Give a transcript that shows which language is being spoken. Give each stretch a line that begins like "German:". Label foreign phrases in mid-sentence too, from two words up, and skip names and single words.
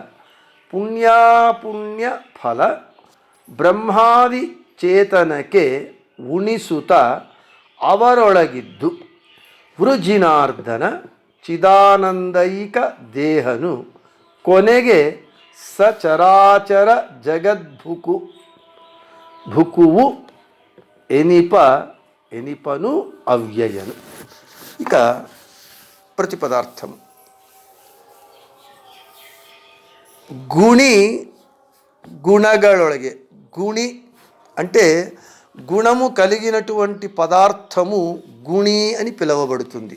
Kannada: ಪುಣ್ಯ ಫಲ ಬ್ರಹ್ಮಾದಿ ಚೇತನಕ್ಕೆ ಉಣಿಸುತ್ತ ಅವರೊಳಗಿದ್ದು ವೃಜಿನಾರ್ದನ ಚಿದಾನಂದೈಕ ದೇಹನು ಕೊನೆಗೆ ಸಚರಾಚರ ಭುಕುವು ಎನಿಪನು ಅವ್ಯಯನು.
Telugu: ఇక ప్రతిపదార్థం. గుణి గుణಗಳೊಳಗೆ. గుణి అంటే గుణము కలిగినటువంటి పదార్థము గుణి అని పిలువబడుతుంది.